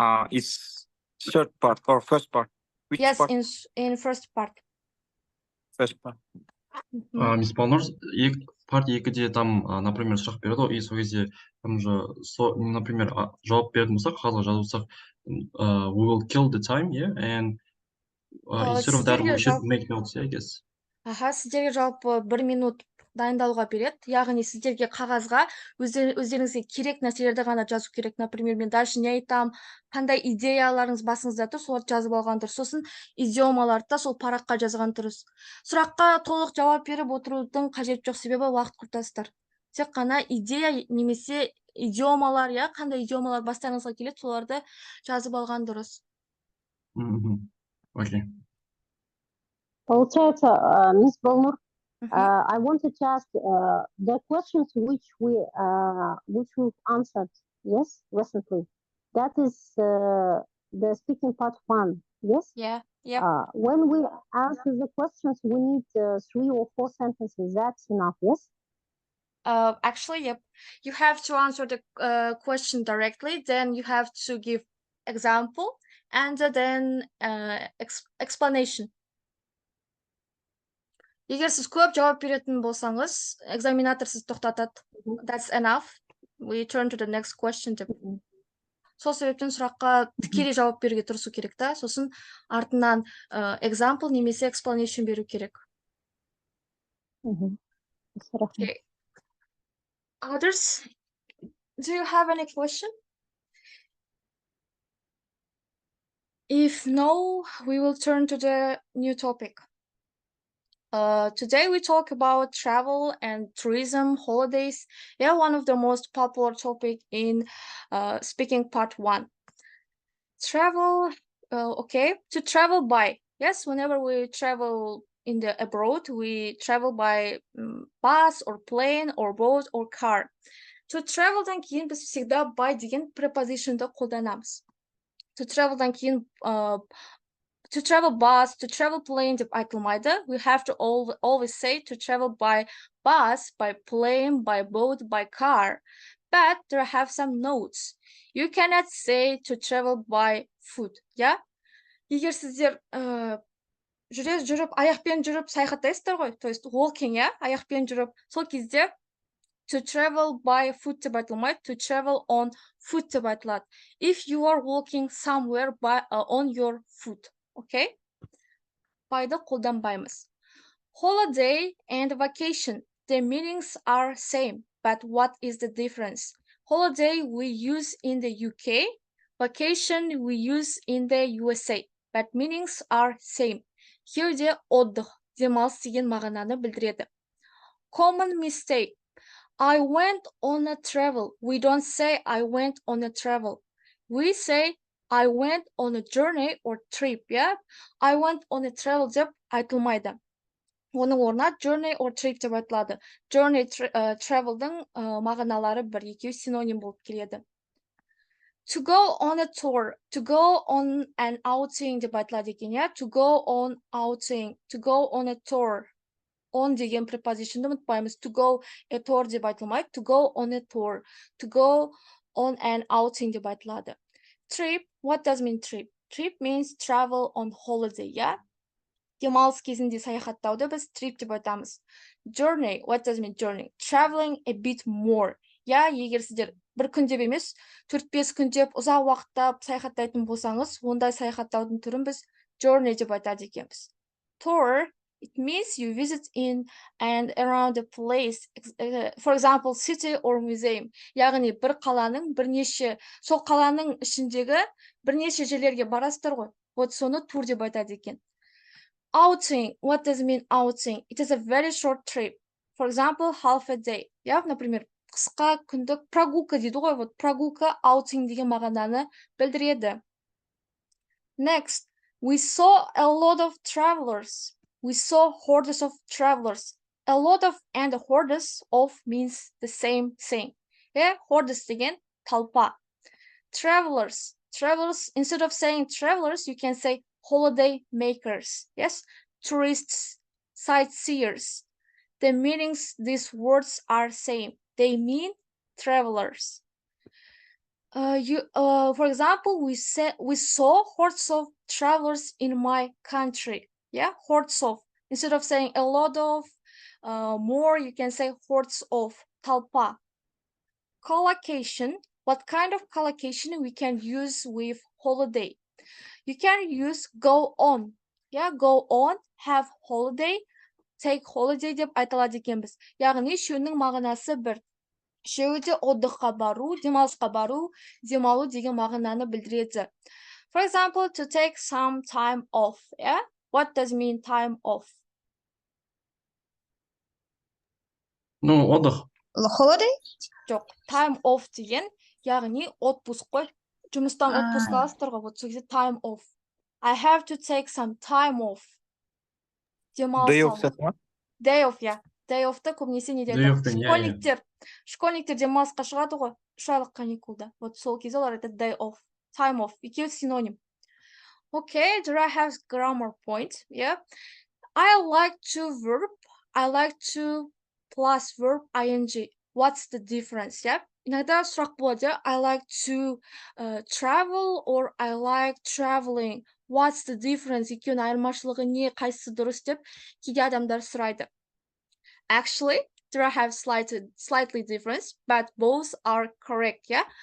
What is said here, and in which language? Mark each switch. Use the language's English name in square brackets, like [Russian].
[English] It's third part or first part? Which Yes, part? in first part. First part. [Kazakh] Мисс Балнур, part 2-де там, например, сұрақ береді ғой, и сол кезде [Russian] там же, например, [Kazakh] жауап беретін болсақ, қағазға жазып алсақ, [English] we will kill the time, yeah, and instead of that, we should make notes, yeah, I guess. [Kazakh] Сіздерге жалпы 1 минут дайындалуға береді. Яғни сіздерге қағазға өздеріңізге керек нәрселерді ғана жазу керек. [Russian] Например, [Kazakh] мен дальше не айтам, қандай идеяларыңыз басыңызда тұр, соларды жазып алған дұрыс. Сосын идиомаларды да сол параққа жазған дұрыс. Сұраққа толық жауап беріп отырудың қажеті жоқ, себебі уақыт құртасыздар. Тек қана идея немесе идиомалар, я қандай идиомалар бастарыңызға келеді, соларды жазып алған дұрыс. [English] Окей. [Russian] Получается, [English] Miss Balnur, I wanted to ask the questions which we've answered, yes, recently. That is the speaking part 1, yes? Yeah. When we answer the questions, we need 3 or 4 sentences. That's enough, yes? Actually, yep. You have to answer the question directly, then you have to give example, and then explanation. [Kazakh] Егер сіз көп жауап беретін болсаңыз, экзаменатор сіз тоқтатады. [English] That's enough. We turn to the next question деп. [Kazakh] Сол себептен сұраққа тікелей жауап беруге тырысу керек та, сосын артынан example немесе explanation беру керек. [English] Okay. Others, do you have any question? If no, we will turn to the new topic. Today we talk about travel and tourism, holidays. Yeah, one of the most popular topic in speaking part 1. Travel, okay, to travel by. Yes, whenever we travel in the abroad, we travel by bus or plane or boat or car. [Kazakh] To travel'дан кейін біз всегда by деген preposition'ды қолданамыз. To travel'дан кейін to travel bus, to travel plane деп айтылмайды. [English] We have to always say to travel by bus, by plane, by boat, by car. But there have some notes. You cannot say to travel by foot, yeah? [Kazakh] Егер сіздер жүріп, аяқпен жүріп саяхаттайсыздар ғой, [Russian] то есть [Kazakh] walking, yeah? Аяқпен жүріп, сол кезде to travel by foot деп айтылмайды, to travel on foot деп айтылады. [English] If you are walking somewhere on your foot. Okay? [Kazakh] By'ды қолданбаймыз. [English] Holiday and vacation, the meanings are same, but what is the difference? Holiday we use in the UK, vacation we use in the USA, but meanings are same. [Kazakh] Here де отдых, демалыс деген мағынаны білдіреді. [English] Common mistake. I went on a travel. We don't say I went on a travel. We say I went on a journey or trip, yeah? I went on a travel [Kazakh] деп айтылмайды. Оның орнына journey or trip деп айтылады. Journey, travel'дың мағыналары бір, екеуі синоним болып келеді. [English] To go on a tour, to go on an outing [Kazakh] деп айтылады екен, [English] yeah? To go on outing, to go on a tour. [Kazakh] On деген preposition'ды ұмытпаймыз. [English] To go a tour [Kazakh] деп айтылмайды. [English] To go on a tour, to go on an outing деп айтылады. Trip, what does mean trip? Trip means travel on holiday, yeah? [Kazakh] Демалыс кезінде саяхаттауды біз trip деп айтамыз. [English] Journey, what does mean journey? Traveling a bit more. [Kazakh] Я егер сіздер бір күн деп емес, 4-5 күн деп ұзақ уақыттап саяхаттайтын болсаңыз, ондай саяхаттаудың түрін біз journey деп айтады екенбіз. [English] Tour, it means you visit in and around a place, for example, city or museum. [Kazakh] Яғни бір қаланың бірнеше, сол қаланың ішіндегі бірнеше жерлерге барасыздар ғой. Вот соны тур деп айтады екен. [English] Outing, what does it mean outing? It is a very short trip. For example, half a day. [Kazakh] Я, например, қысқа күндік прогулка дейді ғой. [Russian] Вот прогулка [Kazakh] outing деген мағынаны білдіреді. [English] Next, we saw a lot of travelers. We saw hordes of travelers. A lot of and hordes of means the same thing. [Kazakh] Hordes деген толпа. [English] Travelers. Travelers, instead of saying travelers, you can say holiday makers. Yes, tourists, sightseers. The meanings these words are same. They mean travelers. For example, we saw hordes of travelers in my country. Yeah, hordes of. Instead of saying a lot of, more, you can say hordes of, [Russian] толпа. [English] Collocation. What kind of collocation we can use with holiday? You can use go on. Yeah, go on, have holiday, take holiday [Kazakh] деп айтылады екенбіз. Яғни үшеуінің мағынасы бір. Үшеуі де отдыққа бару, демалысқа бару, демалу деген мағынаны білдіреді. [English] For example, to take some time off. Yeah? What does mean time off? [Russian] Ну, отдых. [English] Holiday? [Kazakh] Жоқ, time off деген, яғни отпуск қой. Жұмыстан отпуск аласыздар ғой, вот сол кезде time off. [English] I have to take some time off. [Kazakh] Day off сияқты ма? [English] Day off, yeah. [Kazakh] Day off-ты көбінесе не дейді? Школьниктер демалысқа шығады ғой, 3 айлық каникулда. Вот сол кезде олар айтады [English] day off, time off. [Kazakh] Екеуі синоним. [English] Okay, do I have grammar point? Yeah. I like to verb. I like to plus verb ing. What's the difference? Yeah. [Russian] Иногда [Kazakh] сұрақ болады, [English] I like to travel or I like traveling. What's the difference? [Kazakh] Екеуінің айырмашылығы не, қайсысы дұрыс деп кейде адамдар сұрайды. [English] Actually, there I have slightly difference, but both are correct, yeah?